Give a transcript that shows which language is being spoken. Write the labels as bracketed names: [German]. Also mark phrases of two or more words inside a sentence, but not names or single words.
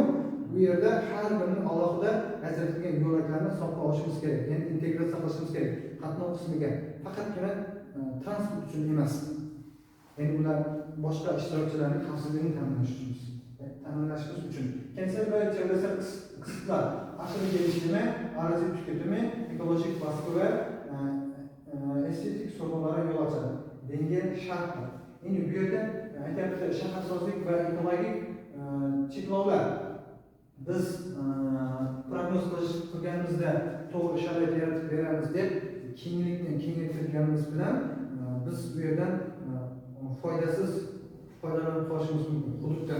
[Uzbek] Bu yerda har birining alohida ajratilgan yo'laklarni hisobga olishimiz kerak, ya'ni integratsiya qilishimiz kerak. Qatnov qismiga faqatgina transport uchun emas. Ya'ni ular boshqa ishtirokchilarning xavfsizligini ta'minlashimiz uchun. [Turkish] Kentsel va çevresel kısıtlar, aşırı geliştirme, arazi tüketimi, ekolojik baskı ve estetik sorunlara yol açar. Denge şartlar. [Uzbek] Yani bu yerda aytayapti, shaharsozlik va ekologik cheklovlar biz prognoz qilganimizda to'g'ri sharoit yaratib beramiz deb kengaytirganimiz bilan biz bu yerdan foydasiz foydalanib qolishimiz mumkin hududdan.